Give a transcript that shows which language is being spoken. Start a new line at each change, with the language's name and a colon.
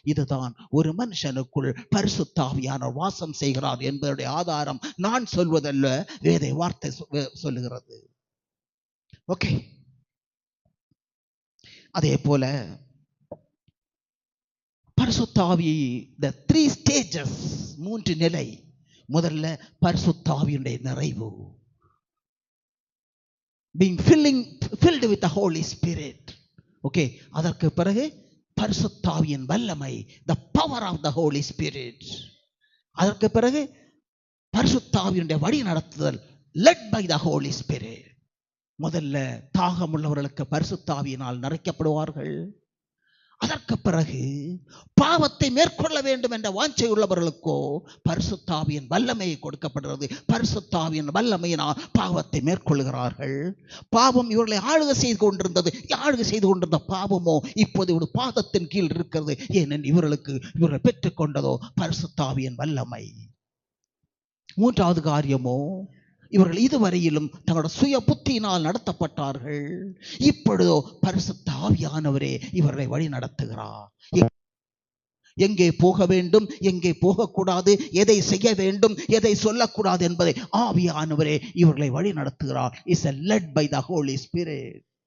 Tamil: இதுதான் ஒரு மனுஷனுக்குள் பரிசுத்த ஆவியானவர் வாசம் செய்கிறார் என்பதனுடைய ஆதாரம் நான் சொல்வதல்ல, வேத வார்த்தை சொல்லுகிறது. ஓகே, அதே போல பரிசுத்த ஆவி,
English: the 3 stages,
Tamil: 3 நிலை. முதல்ல பரிசுத்த ஆவியுடைய நிறைவு,
English: being filled with the Holy Spirit.
Tamil: Okay, அதற்கு பிறகு பரிசுத்த ஆவியின் வல்லமை,
English: the power of the Holy Spirit.
Tamil: அதற்கு பிறகு பரிசுத்த ஆவியுடைய வழி நடத்துதல்,
English: led by the Holy Spirit.
Tamil: முதல்ல தாகம் உள்ளவர்களுக்கு பரிசுத்த ஆவியினால் நிறைக்கப்படுவார்கள். அதற்கு பிறகு பாவத்தை மேற்கொள்ள வேண்டும் என்ற வாஞ்சை உள்ளவர்களுக்கோ பரிசுத்த ஆவியின் வல்லமை கொடுக்கப்படுகிறது. பரிசுத்த ஆவியின் வல்லமையினால் பாவத்தை மேற்கொள்கிறார்கள். பாவம் இவர்களை ஆளுகை செய்து கொண்டிருந்த பாவமோ இப்போது ஒரு பாதத்தின் கீழ் இருக்கிறது. ஏனெனில் இவர்கள் பெற்றுக்கொண்டதோ பரிசுத்த ஆவியின் வல்லமை. மூன்றாவது காரியமோ, இவர்கள் இதுவரையிலும் தங்களோட சுய புத்தியினால் நடத்தப்பட்டார்கள். இப்பொழுதோ பரிசுத்த ஆவியானவரே இவர்களை வழி நடத்துகிறார். எங்கே போக வேண்டும், எங்கே போகக்கூடாது, எதை செய்ய வேண்டும், எதை சொல்லக்கூடாது என்பதை ஆவியானவரே இவர்களை வழி நடத்துகிறார்.
English: Is led by the Holy Spirit.